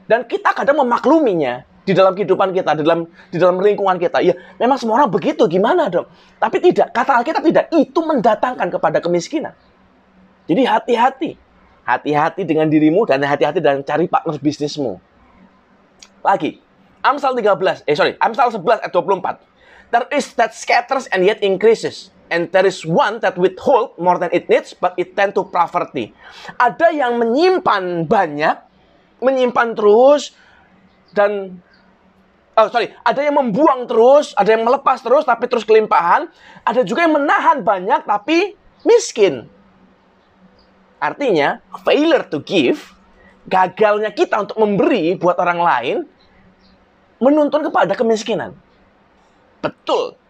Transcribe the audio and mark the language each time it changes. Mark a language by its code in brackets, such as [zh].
[id] Dan kita kadang memakluminya di dalam kehidupan kita, di dalam lingkungan kita. Ya, memang semua orang begitu. Gimana dong? Tapi tidak. Kata Alkitab tidak. Itu mendatangkan kepada kemiskinan. Jadi hati-hati. Hati-hati dengan dirimu dan hati-hati dengan cari partner bisnismu. Lagi. Amsal 11 ayat 24. [en] There is that scatters and yet increases. And there is one that withhold more than it needs, but it tend to poverty. [id] Ada yang menyimpan banyak, menyimpan terus, dan ada yang membuang terus, ada yang melepas terus, tapi terus kelimpahan. Ada juga yang menahan banyak, tapi miskin. Artinya, [en] failure to give, [id] gagalnya kita untuk memberi buat orang lain, menuntun kepada kemiskinan. Betul.